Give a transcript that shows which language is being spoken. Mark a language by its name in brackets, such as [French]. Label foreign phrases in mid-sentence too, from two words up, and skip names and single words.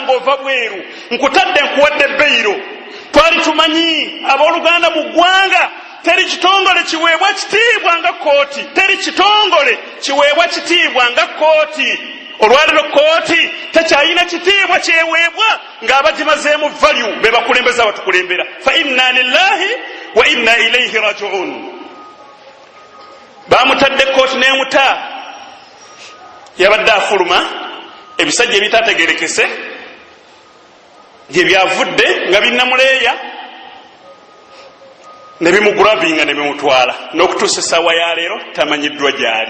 [Ganda] ng'ova bweru nkutadde nkuwadde beyiro twali tumanyi abooluganda mu ggwanga teri kitongole kiweebwa kitiibwa nga kooti teri kitongole kiweebwa kitiibwa nga kooti olwaliro kooti tekyalina kitiibwa kyeweebwa ng'abagimazeemu value be bakulembeza abatukulembera fa [Arabic] إنا لله وإنا إليه راجعون [Ganda] bamutadde kooti n'emuta yabadde afuluma ebisajja ebitaategerekese gye byavudde nga binnamuleeya ne bimugurabinga ne bimutwala n'okutuusa essaawa ya leero tamanyiddwa gy'ali.